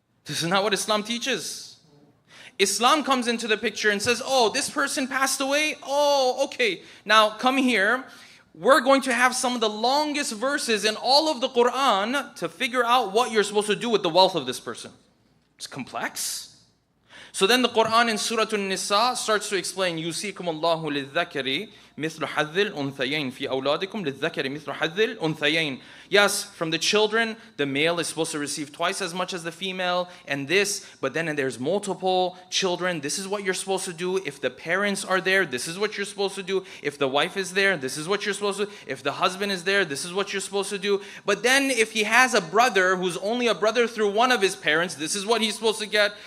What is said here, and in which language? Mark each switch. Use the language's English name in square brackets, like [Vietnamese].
[English] This is not what Islam teaches. Islam comes into the picture and says, oh, this person passed away? Oh, okay. Now come here. We're going to have some of the longest verses in all of the Quran to figure out what you're supposed to do with the wealth of this person. It's complex. So then the Quran in Surah An-Nisa starts to explain, [Arabic] يُوصِيكُمُ اللَّهُ لِلذَّكَرِ مِثْلُ حَظِّ الْأُنْثَيَيْنِ فِي أَوْلَادِكُمْ لِلذَّكَرِ مِثْلُ حَظِّ الْأُنْثَيَيْنِ. [English] Yes, from the children, the male is supposed to receive twice as much as the female, and this, but then there's multiple children. This is what you're supposed to do. If the parents are there, this is what you're supposed to do. If the wife is there, this is what you're supposed to do. If the husband is there, this is what you're supposed to do. But then if he has a brother who's only a brother through one of his parents, this is what he's supposed to get.